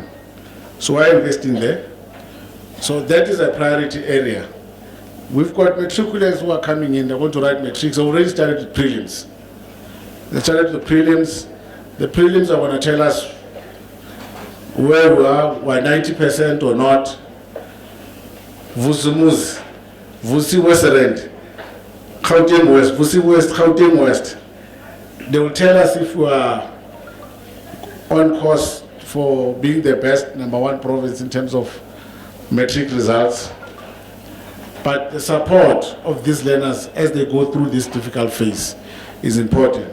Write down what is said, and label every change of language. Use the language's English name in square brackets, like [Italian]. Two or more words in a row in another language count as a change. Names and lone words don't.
[English] So we're investing there. So that is a priority area. We've got matriculants who are coming in, they want to write matrics. They already started with prelims. They started with the prelims. The prelims are going to tell us where we are, we're 90% or not. Vusumuz, Vusi West Rand, Gauteng West, Vusi West, Gauteng West. They will tell us if we are on course for being the best #1 province in terms of matric results. But the support of these learners as they go through this difficult phase is important.